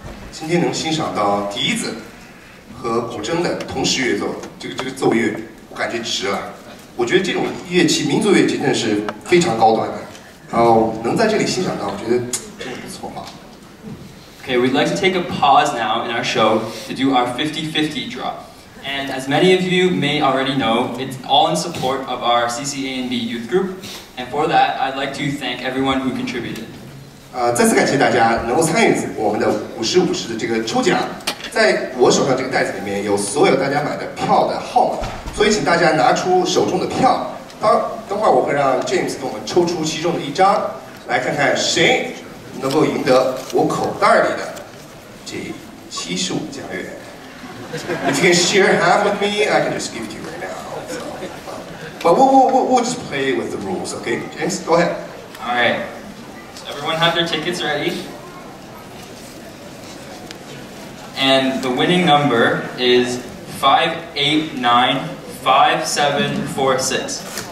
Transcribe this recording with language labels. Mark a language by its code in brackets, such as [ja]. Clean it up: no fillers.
[zh] 今天能欣赏到笛子和古筝的同时乐奏，这个奏乐，我感觉值了。我觉得这种乐器，民族乐器真的是非常高端的。然后能在这里欣赏到，我觉得真的不错啊。 [en] Okay, we'd like to take a pause now in our show to do our 50-50 draw. And as many of you may already know, it's all in support of our CCANB youth group. And for that, I'd like to thank everyone who contributed. [zh] 再次感谢大家能够参与我们的50-50的这个抽奖。在我手上这个袋子里面有所有大家买的票的号码，所以请大家拿出手中的票。等会儿我会让 James 给我们抽出其中的一张，来看看谁能够赢得我口袋里的这75加元。 [en] If you can share half with me, I can just give it to you right now. So. But we'll just play with the rules, okay? James, go ahead. All right. So everyone have their tickets ready. And the winning number is 5895746.